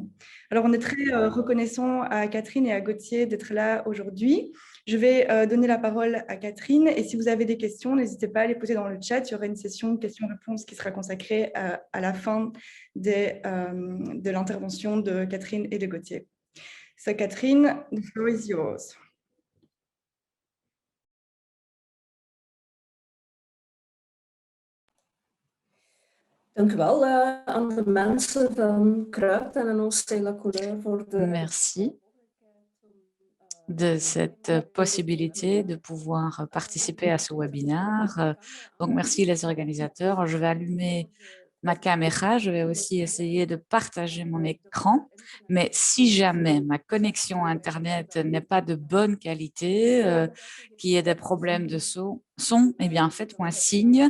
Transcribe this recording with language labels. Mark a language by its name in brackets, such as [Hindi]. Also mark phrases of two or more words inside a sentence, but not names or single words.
[French] Alors, on est très reconnaissant à Catherine et à Gauthier d'être là aujourd'hui. Je vais donner la parole à Catherine et si vous avez des questions, n'hésitez pas à les poser dans le chat. Il y aura une session questions-réponses qui sera consacrée à la fin de l'intervention de Catherine et de Gauthier. [English] So, Catherine, the floor is yours. [Dutch] Dank u wel aan de mensen van Kruid en aan ons Stella Couleur voor de... [French] Merci de cette possibilité de pouvoir participer à ce webinaire. Donc, merci les organisateurs. Je vais allumer ma caméra. Je vais aussi essayer de partager mon écran. Mais si jamais ma connexion Internet n'est pas de bonne qualité, qu'il y ait des problèmes de son, eh bien, faites-moi signe.